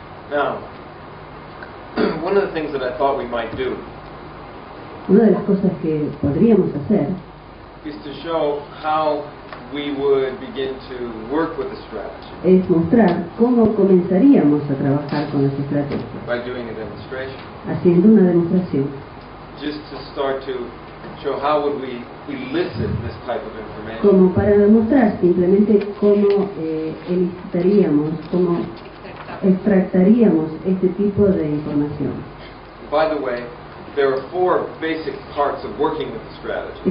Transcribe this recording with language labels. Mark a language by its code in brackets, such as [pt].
[en] Now, one of the things that I thought we might do [es] Una de las cosas que podríamos hacer [en] is to show how we would begin to work with the strategy [es] es mostrar cómo comenzaríamos a trabajar con las estrategias, [en] by doing a demonstration. [es] haciendo una demostración. [en] Just to start to show how would we elicit this type of information. [es] Como para demostrar simplemente cómo elicitaríamos, cómo extractaríamos este tipo de información. [en] By the way, there are 4 basic parts of working with the strategy.